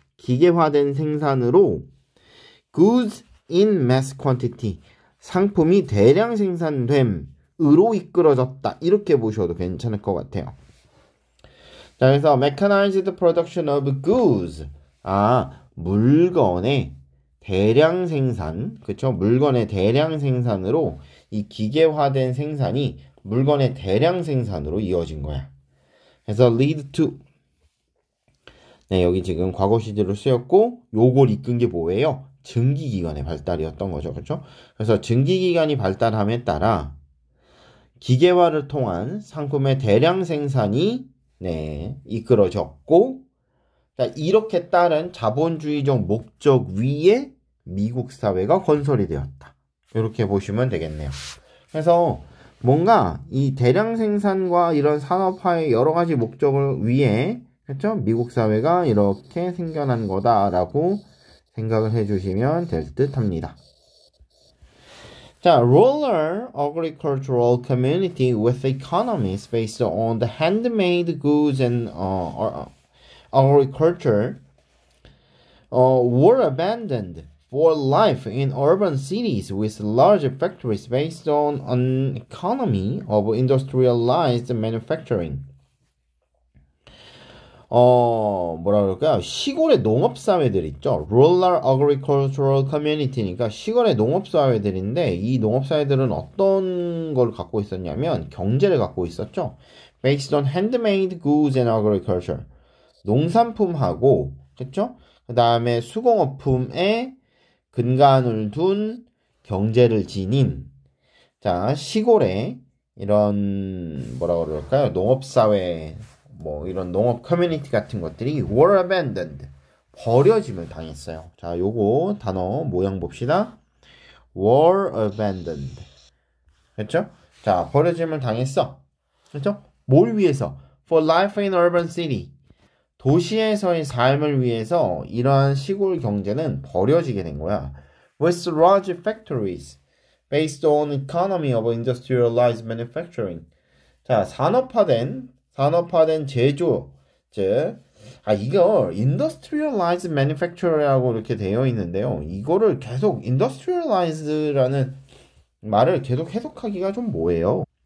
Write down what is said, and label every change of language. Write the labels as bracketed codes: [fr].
[ko] 기계화된 생산으로 [en] goods in mass quantity. [ko] 상품이 대량 생산됨으로 이끌어졌다. 이렇게 보셔도 괜찮을 것 같아요. 자, 그래서 [en] mechanized production of goods. [ko] 물건의 대량 생산. 그쵸? 물건의 대량 생산으로 이 기계화된 생산이 물건의 대량 생산으로 이어진 거야. 그래서 [en] lead to. [ko] 네, 여기 지금 과거 시제로 쓰였고, 요걸 이끈 게 뭐예요? 증기기관의 발달이었던 거죠. 그렇죠? 그래서 증기기관이 발달함에 따라 기계화를 통한 상품의 대량 생산이 이끌어졌고, 자, 이렇게 따른 자본주의적 목적 위에 미국 사회가 건설이 되었다. 이렇게 보시면 되겠네요. 그래서 뭔가 이 대량 생산과 이런 산업화의 여러 가지 목적을 위해, 그렇죠? 미국 사회가 이렇게 생겨난 거다라고 생각을 해주시면 될 듯 합니다. [en] 자, rural agricultural community with economies based on the handmade goods and agriculture were abandoned for life in urban cities with large factories based on an economy of industrialized manufacturing. [ko] 뭐라 그럴까요? 시골의 농업사회들 있죠? [en] Rural Agricultural Community [ko] 니까 시골의 농업사회들인데 이 농업사회들은 어떤 걸 갖고 있었냐면 경제를 갖고 있었죠? [en] Based on handmade goods and agriculture. [ko] 농산품하고, 그쵸? 그 다음에 수공업품에 근간을 둔 경제를 지닌, 자, 시골의 이런, 뭐라 그럴까요? 농업사회, 뭐 이런 농업 커뮤니티 같은 것들이 [en] were abandoned. [ko] 버려짐을 당했어요. 자, 요거 단어 모양 봅시다. [en] were abandoned. [ko] 그렇죠? 자, 버려짐을 당했어. 그렇죠? 뭘 위해서? [en] for life in urban city. [ko] 도시에서의 삶을 위해서 이러한 시골 경제는 버려지게 된 거야. [en] with large factories based on economy of industrialized manufacturing. [ko] 자, 산업화된 제조, 즉, 이걸 [en] industrialized manufacturer [ko] 라고 이렇게 되어 있는데요. 이거를 계속 industrialized라는 말을 계속 해석하기가 좀 뭐예요?